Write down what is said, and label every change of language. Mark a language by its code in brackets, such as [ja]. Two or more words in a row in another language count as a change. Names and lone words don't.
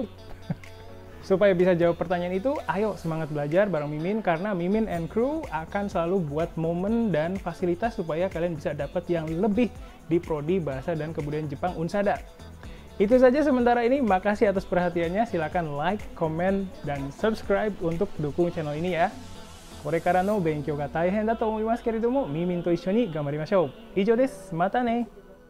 [id] Supaya bisa jawab pertanyaan itu, ayo semangat belajar bareng Mimin karena Mimin and Crew akan selalu buat momen dan fasilitas supaya kalian bisa dapat yang lebih di Prodi Bahasa dan Kebudayaan Jepang Unsada. Itu saja sementara ini, makasih atas perhatiannya, silakan like, komen, dan subscribe untuk dukung channel ini ya. [ja] これからの勉強が大変だと思いますけれども、ミミンと一緒に頑張りましょう。以上です。またね。